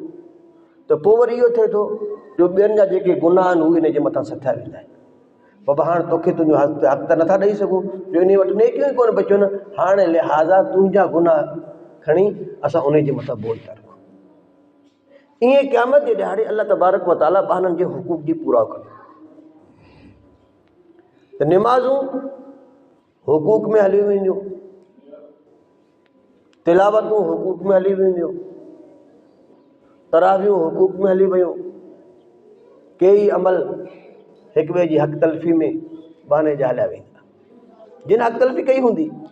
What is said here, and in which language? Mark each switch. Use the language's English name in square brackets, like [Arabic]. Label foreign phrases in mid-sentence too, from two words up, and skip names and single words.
[Sindhi] त पोइ वरी इहो थिए थो जो ॿियनि जा जेके गुनाह आहिनि उहे इन जे मथां सथिया वेंदा आहिनि। बाबा हाणे तोखे तुंहिंजो हक़ त नथा ॾेई सघूं, जो इन वटि नेकियूं ई कोन बचियूं न, हाणे लिहाज़ा तुंहिंजा गुनाह खणी असां उन जे मथां बोझ था रखूं। ईअं क़यामत जे ॾियारे [Arabic] الله تبارك و تعالى [Sindhi] ॿारनि जे हुकूक जी पूरा कंदो। त निमाज़ूं हुकूक में हली वेंदियूं, तिलावतूं हुकूक में हली वेंदियूं, तरावियूं हुकूक में हली वियूं, कई अमल हिक ॿिए जी हक़ तलफ़ी में बहाने जा हलिया वेंदा, जिन हक़ तलफ़ी कई हूंदी।